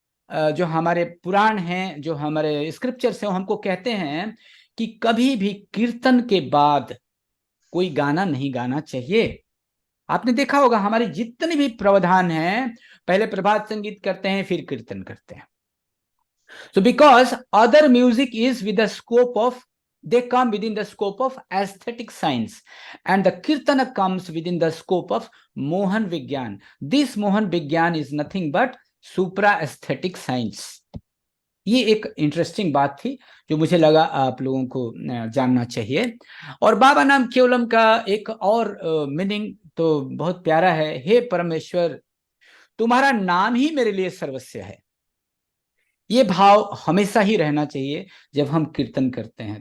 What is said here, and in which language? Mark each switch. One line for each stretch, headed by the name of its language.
Hindi: जो हमारे पुराण हैं, जो हमारे स्क्रिप्चर्स हैं, वो हमको कहते हैं कि कभी भी कीर्तन के बाद कोई गाना नहीं गाना चाहिए। आपने देखा होगा हमारे जितने भी प्रावधान हैं, पहले प्रभात संगीत करते हैं, फिर कीर्तन करते हैं।
English: So because other music is with the scope of, they come within the scope of aesthetic science, and the kirtana comes within the scope of Mohan Vigyan. This Mohan Vigyan is nothing but supra aesthetic science.
Hindi: ये एक interesting बात थी जो मुझे लगा आप लोगों को जानना चाहिए। और बाबा नाम केवलम का एक और मीनिंग तो बहुत प्यारा है, हे परमेश्वर तुम्हारा नाम ही मेरे लिए सर्वस्व है। ये भाव हमेशा ही रहना चाहिए जब हम कीर्तन करते हैं।